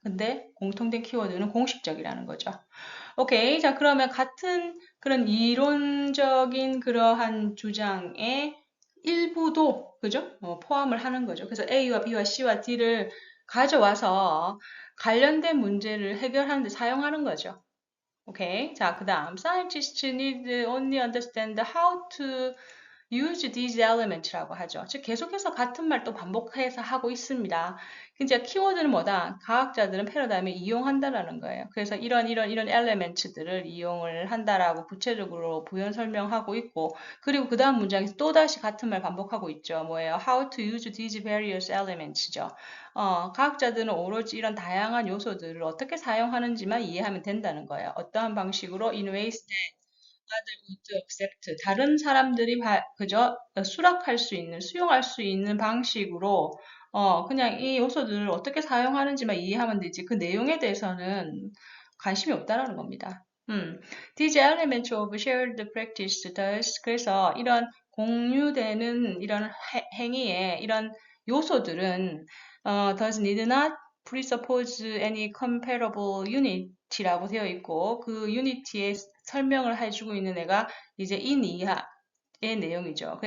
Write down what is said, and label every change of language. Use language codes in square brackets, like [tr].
[ko] 근데 공통된 키워드는 공식적이라는 거죠. 오케이, 자 그러면 같은 그런 이론적인 그러한 주장의 일부도 그죠? 포함을 하는 거죠. 그래서 A와 B와 C와 D를 가져와서 관련된 문제를 해결하는 데 사용하는 거죠. 오케이. 자, 그 다음. [en] Scientists need only understand how to use these elements라고 하죠. [ko] 즉, 계속해서 같은 말 또 반복해서 하고 있습니다. 이제 키워드는 뭐다? 과학자들은 패러다임을 이용한다라는 거예요. 그래서 이런 elements들을 이용을 한다라고 구체적으로 부연 설명하고 있고, 그리고 그 다음 문장에서 또다시 같은 말 반복하고 있죠. 뭐예요? [en] How to use these various elements죠. [ko] 과학자들은 오로지 이런 다양한 요소들을 어떻게 사용하는지만 이해하면 된다는 거예요. 어떠한 방식으로 [en] in ways that other would accept. [ko] 다른 사람들이 그저 수락할 수 있는, 수용할 수 있는 방식으로 그냥 이 요소들을 어떻게 사용하는지만 이해하면 되지. 그 내용에 대해서는 관심이 없다라는 겁니다. [en] These elements of shared practice does. [ko] 그래서 이런 공유되는 이런 행위에 이런 요소들은 [en] does need not presuppose any comparable unity [ko] 라고 되어 있고 그 unity의 설명을 해주고 있는 애가 이제 in 이하의 내용이죠.